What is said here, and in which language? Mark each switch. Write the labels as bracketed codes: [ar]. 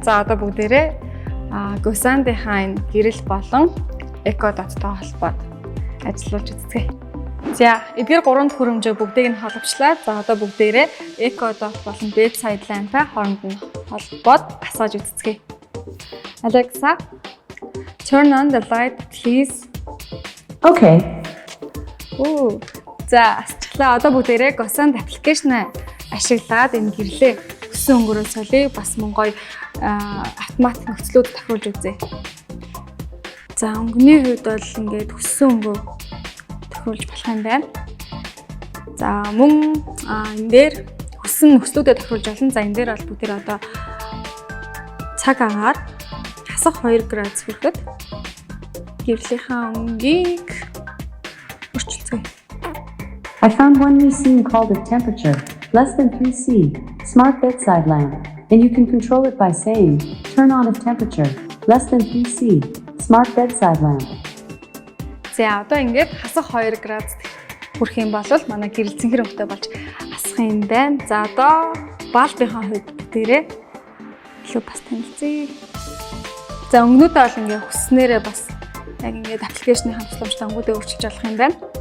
[mn] За, одоо бүгдээрээ Goosand-ийнхаа энэ гэрэл болон Echo Dot-той холбоод ажиллуулж үзье. За, эдгээр 3 төхөөрөмжөө бүгдийг нь холбочлаа. За, одоо бүгдээрээ Echo Dot болон bedside lamp-аа хооронд нь холбоод асааж үзье. [en] Alexa, turn on the light, please. Okay. [mn] За, асчлаа. Одоо бүгдээрээ Goosand аппликейшн ашиглаад энэ гэрлээ өссөн өнгөрөө солиё. Бас мөн гоё автомат нөхцлүүд тохируулж үзье. За, өнгөний хувьд бол ингээд өссөн өнгөө тохируулж болох юм байна. За, мөн энэ дээр өссөн нөхцлүүдэд тохируулж болно. За, энэ дээр бол бүгдээр одоо цаг агаар хасах 2 градус хүрэхэд гэрлийнхаа өнгийг өөрчилцгээе. [en] I found one new scene called a temperature, less than 3°C, smart bedside lamp, and you can control it by saying, turn on if temperature, less than 3°C, smart bedside lamp. [mn] За, одоо ингээд хасах 2 градус хүрэх юм бол манай гэрэл цэнхэр өнгөтэй болж асах юм байна. За, одоо Bulb-ийнхаа хувьд дээрээ илүү бас танилцъя. За, өнгөнүүдээ бол ингээд хүснээрээ бас яг ингээд аппликейшны хамтлагчтай өнгөдөө өөрчилж болох юм байна.